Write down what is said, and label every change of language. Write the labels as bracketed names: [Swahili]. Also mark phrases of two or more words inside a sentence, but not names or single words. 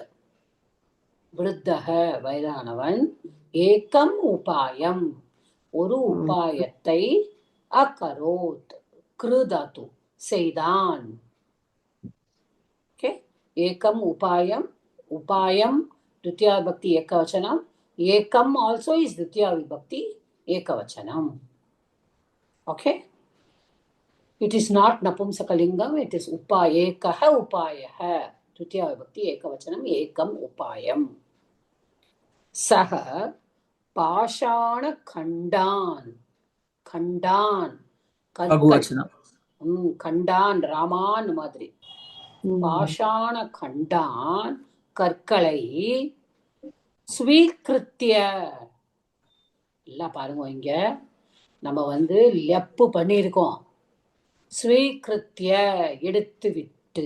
[Tamil] விருத்தக வயதானவன், [Sanskrit] ஏகம் உபாயம் [Tamil] ஒரு உபாயத்தை, அகரோத் கிருதாத்து செய்தான். [Sanskrit] ஓகே, ஏகம் உபாயம். உபாயம் द्वितीया विभक्ति एकवचनम. एकम [English] also is [Sanskrit] द्वितीया विभक्ति ekavachanam. [English] Okay, it is not napumsakalingam, it is [Sanskrit] उपायेकः उपायः. द्वितीया विभक्ति एकवचनम्। एकम् उपायम्. सह पाषाण खंडान. खंडान [Tamil] பகுவச்சனம். [Sanskrit] खंडान रामान [Tamil] மாதிரி. [Sanskrit] பாஷாண கண்டான் [Tamil] கற்களை ஸ்வீகிருத்திய. எல்லாம் பாருங்க, இங்க நம்ம லெப்பு பண்ணியிருக்கோம். ஸ்வீகிருத்திய எடுத்து விட்டு.